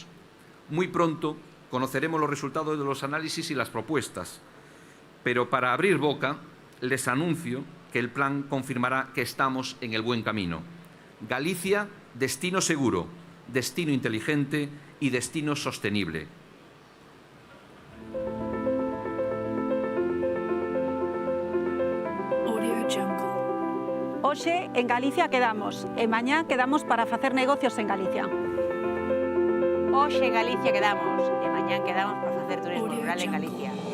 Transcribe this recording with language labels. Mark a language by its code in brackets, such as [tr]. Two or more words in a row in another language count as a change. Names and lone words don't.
[es] Muy pronto conoceremos los resultados de los análisis y las propuestas, pero para abrir boca les anuncio que el plan confirmará que estamos en el buen camino. Galicia, destino seguro, destino inteligente y destino sostenible. [gl] Hoxe en Galicia quedamos e mañá quedamos para facer negocios en Galicia. Hoxe en Galicia quedamos e mañá quedamos para facer turismo rural en Galicia.